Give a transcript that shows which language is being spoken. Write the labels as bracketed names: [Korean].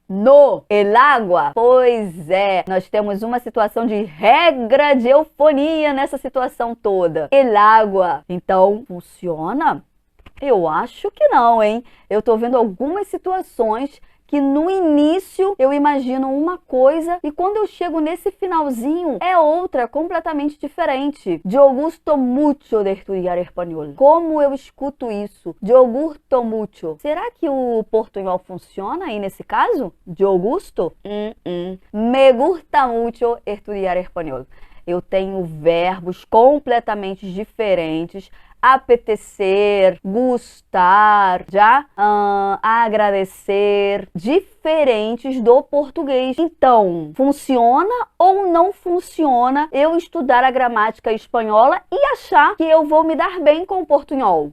[Spanish] No, el agua. [Portuguese] Pois é, nós temos uma situação de regra de eufonia nessa situação toda. [Spanish] El agua. [Portuguese] Então, funciona? Eu acho que não, hein? Eu tô vendo algumas situações que no início eu imagino uma coisa e quando eu chego nesse finalzinho é outra, completamente diferente. [Spanish] Yo gusto mucho de estudiar espanhol. [Portuguese] Como eu escuto isso? [Spanish] Yo gusto mucho. [Portuguese] Será que o portunhol funciona aí nesse caso? [Spanish] Yo gusto? Me gusta mucho estudiar espanhol. [Portuguese] Eu tenho verbos completamente diferentes. Apetecer, gustar, já agradecer, diferentes do português. Então, funciona ou não funciona eu estudar a gramática espanhola e achar que eu vou me dar bem com o portunhol?